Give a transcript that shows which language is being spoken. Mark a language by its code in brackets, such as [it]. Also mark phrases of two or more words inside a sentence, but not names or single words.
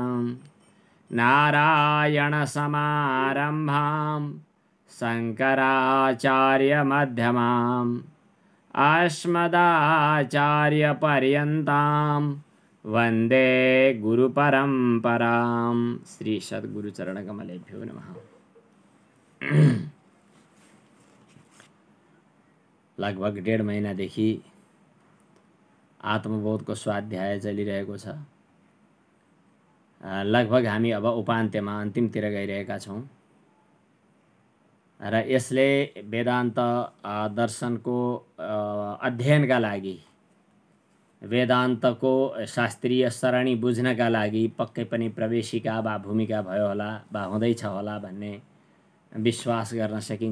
[sa] नारायणसमारम्भां शङ्कराचार्यमध्यमाम् अस्मदाचार्यपर्यन्तां वन्दे गुरुपरम्परां। श्री सद्गुरुचरणकमलेभ्यो नमः। [ne] लगभग 1.5 महिनादेखि आत्मबोधको स्वाध्याय चलिरहेको छ। लगभग हामी अब उपान्त्यमा अन्तिमतिर गइरहेका छौँ र यसले वेदान्त दर्शनको अध्ययनका लागि वेदान्तको शास्त्रीय सरणी बुझ्नका लागि पक्कै पनि प्रवेशिका वा भूमिका भयो होला वा हुँदैछ होला भन्ने विश्वास गर्न सकिन्छ।